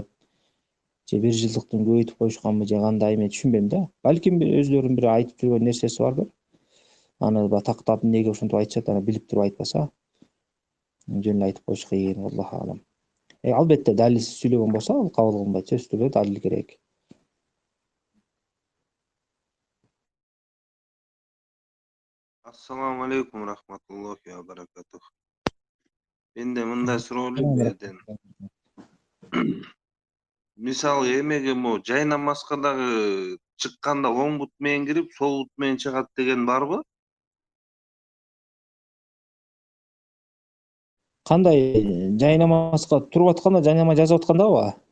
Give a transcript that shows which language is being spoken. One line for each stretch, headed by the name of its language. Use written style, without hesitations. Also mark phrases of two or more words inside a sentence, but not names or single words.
Kyrgyz: Же бир жылдыктын көбөйтүп коюшканбы, же кандай, мен түшүнбөйм да. Балким өзлөрүнүн бир айтып жүргөн нерсеси бардыр. Аны тактап эмнеге ошентип айтышат, аны билип туруп айтпаса, жөн эле айтып коюш кыйын,
Arabic: الله أعلم.
Kyrgyz: Албетте далилсиз сүйлөгөн болсо, ал кабыл кылынбайт. Сөзсүз түрдө далил керек.
Arabic: السلام عليكم رحمة الله وبركاته.
Kyrgyz: Менде мындай суроо эле. Мисалы эмеге жай намазга дагы чыкканда оң бут менен кирип, сол бут менен чыгат деген барбы? Кандай жай намазга туруп атканда, жай намаз жазып аткандабы?